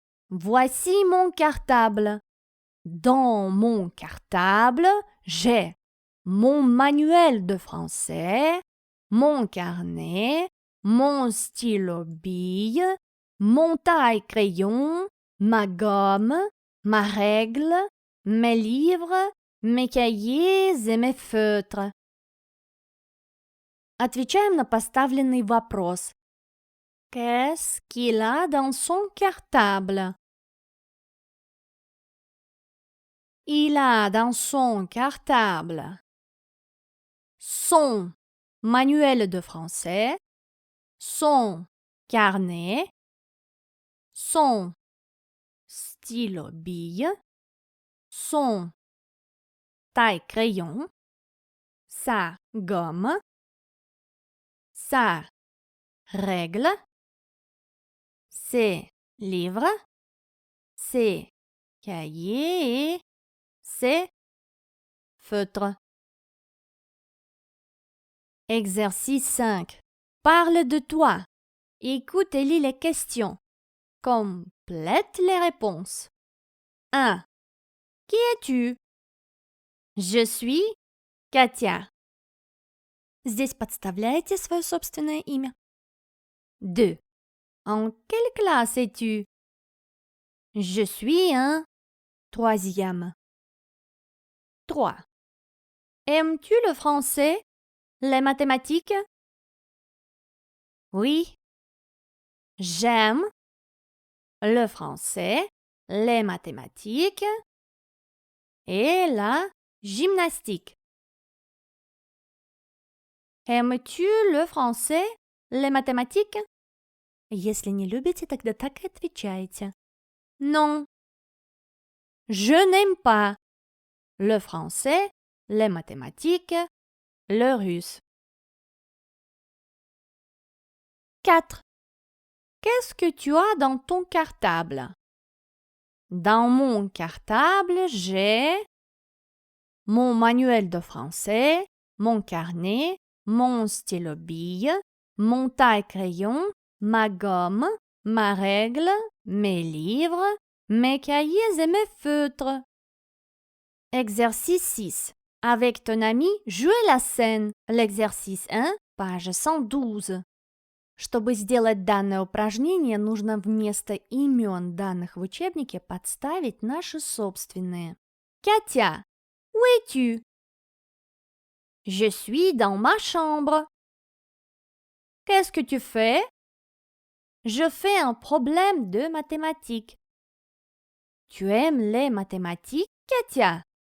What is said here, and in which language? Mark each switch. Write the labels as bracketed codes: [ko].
[fr] Voici mon cartable. Dans mon cartable, j'ai mon manuel de français, mon carnet, mon stylo-bille, mon taille-crayon, ma gomme, ma règle, mes livres, mes cahiers et mes feutres. [ru] Отвечаем на поставленный вопрос. [fr] Qu'est-ce qu'il a dans son cartable? Il a dans son cartable son manuel de français, son carnet, son stylo bille, son taille-crayon, sa gomme, sa règle, ses livres, ses cahiers et ses feutres. Exercice 5. Parle de toi. Écoute et lis les questions. Complète les réponses. 1. Qui es-tu? Je suis Катя. [ru] Здесь подставляете свое собственное имя. [fr] 2. En quelle classe es-tu? Je suis un troisième. 3. Aimes-tu le français, les mathématiques? Oui. J'aime le français, les mathématiques et la gymnastique. Aimes-tu le français, les mathématiques? [ru] Если не любите, тогда так и отвечайте. [fr] Non. Je n'aime pas le français, les mathématiques, le russe. 4. Qu'est-ce que tu as dans ton cartable? Dans mon cartable, j'ai mon manuel de français, mon carnet, mon stylo bille, mon taille-crayon, ma gomme, ma règle, mes livres, mes cahiers et mes feutres. Exercice 6. Avec ton ami, jouez la scène. L'exercice 1, page 112. [ru] Чтобы сделать данное упражнение, нужно вместо имен данных в учебнике подставить наши собственные. [fr] Катя, où es-tu? Je suis dans ma chambre. Qu'est-ce que tu fais? Je fais un problème de mathématiques. Tu aimes les mathématiques, Katia?